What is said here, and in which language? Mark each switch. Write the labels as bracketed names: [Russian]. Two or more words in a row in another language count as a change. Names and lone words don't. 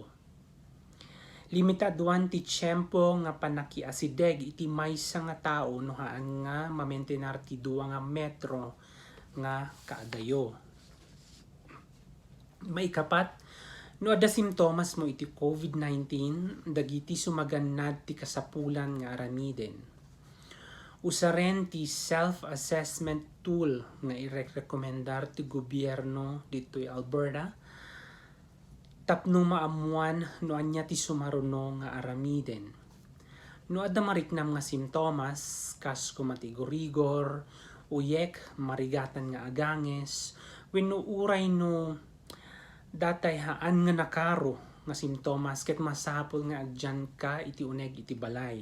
[Iloko] Limitaduan ti tiyempo nga panakiasideg iti maysa nga tao no haan nga mamentenar ti 2 nga metro nga kaadayo. Maikapat, no adda simptomas mo iti COVID-19, dagiti sumagannad ti kasapulan nga aramiden. Usaren ti [English] self-assessment tool [Iloko] nga irekomendar ti gobyerno dito'y Alberta tapno maamuan no anya ti sumaruno nga aramiden. No adda mariknam nga simptomas kas kumatigorigor, uyek, marigatan nga aganges, wenno uray no datay haan nga nakaro nga simptomas ket masapol nga agjan ka iti uneg iti balay.